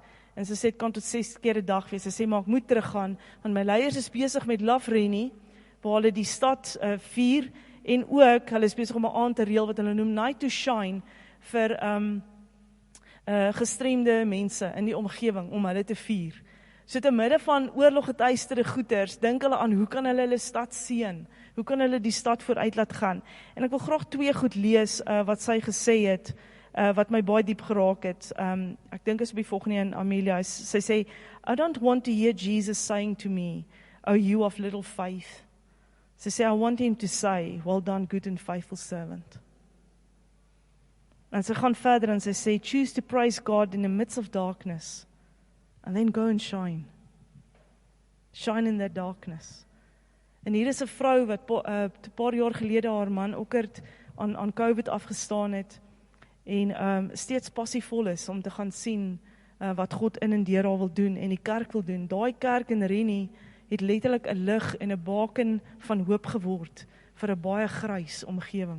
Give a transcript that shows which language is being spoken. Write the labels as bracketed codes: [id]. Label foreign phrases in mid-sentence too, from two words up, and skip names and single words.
[af] En sy sê, dit kan tot 6 keer 'n dag wees. Sy sê, maar ek moet teruggaan, want my leiers is besig met Love Rennie, waar hulle die stad vier, en ook, hulle is besig om 'n aand te reël wat hulle noem Night to Shine vir gestremde mense in die omgewing om hulle te vier. So te midde van oorloggetuisterde goeters, dink hulle aan hoe kan hulle stad seën? Hoe kan hulle die stad vooruit laat gaan? En ek wil graag 2 goed lees wat sy gesê het, wat my baie diep geraak het. Ek dink is op die volgende een, Amelia. Sy sê, [en] I don't want to hear Jesus saying to me, oh, you of little faith. [af] Sy sê, [en] I want him to say, well done, good and faithful servant. [af] En sy gaan verder en sy sê, [en] choose to praise God in the midst of darkness, and then go and shine. Shine in that darkness. [af] En hier is 'n vrou wat 'n paar jaar gelede haar man ook aan COVID afgestaan het, en steeds passievol is om te gaan sien wat God in en deur haar wil doen, en die kerk wil doen. Daai kerk in Rennie het letterlik 'n lig en 'n baken van hoop geword vir 'n baie grys omgewing.